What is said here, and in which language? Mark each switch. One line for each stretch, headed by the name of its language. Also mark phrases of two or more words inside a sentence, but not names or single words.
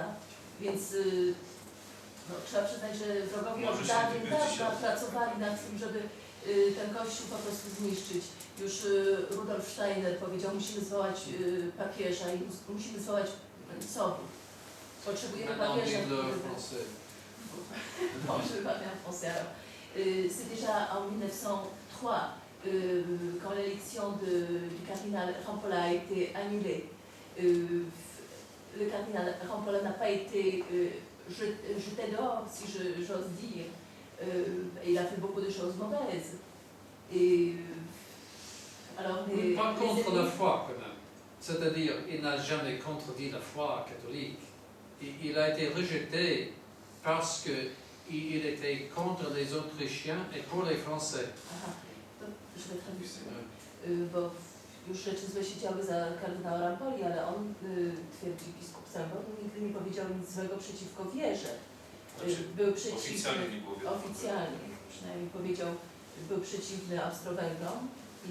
Polish: Więc no, trzeba przyznać, że wrogowie od dawna pracowali nad tym, żeby ten kościół po prostu zniszczyć. Już Rudolf Steiner powiedział, musimy zwołać papieża i musimy zwołać sobór. Potrzebujemy papieża,
French: c'est déjà en 1903, quand l'élection du cardinal Rampolla a été annulée. Le cardinal Rampolla n'a pas été jeté dehors, si j'ose dire. Et il a fait beaucoup de choses mauvaises. Et alors pas contre la foi quand même. C'est-à-dire, il n'a jamais contredit la foi catholique. Il a été rejeté parce qu'il était contre les Autrichiens et pour les Français.
Polish: Aha, to źle tradukuję. Bo już rzeczy złe się działy za kardynała Rampoli, ale on, twierdzi biskup Sanborn, nigdy nie powiedział nic złego przeciwko wierze. Był przeciwny, oficjalnie przynajmniej powiedział, był przeciwny Austro-Węgrom i